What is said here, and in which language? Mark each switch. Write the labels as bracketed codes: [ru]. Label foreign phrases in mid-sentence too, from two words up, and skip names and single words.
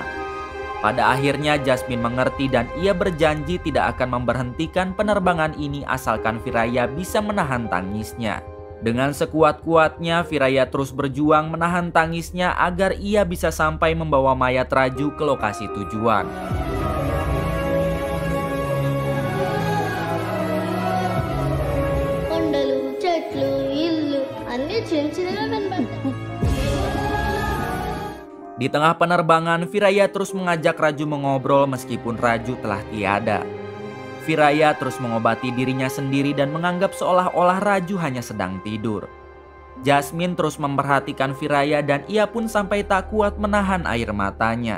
[id] Pada akhirnya Jasmine mengerti dan ia berjanji tidak akan memberhentikan penerbangan ini asalkan Viraya bisa menahan tangisnya. Dengan sekuat-kuatnya Viraya terus berjuang menahan tangisnya agar ia bisa sampai membawa mayat Raju ke lokasi tujuan. [te] కొండలు చెట్లు ఇల్లు అన్ని చిన్న చిన్నగా కనబడతాయి. [id] Di tengah penerbangan, Viraya terus mengajak Raju mengobrol meskipun Raju telah tiada. Viraya terus mengobati dirinya sendiri dan menganggap seolah-olah Raju hanya sedang tidur. Jasmine terus memperhatikan Viraya dan ia pun sampai tak kuat menahan air matanya.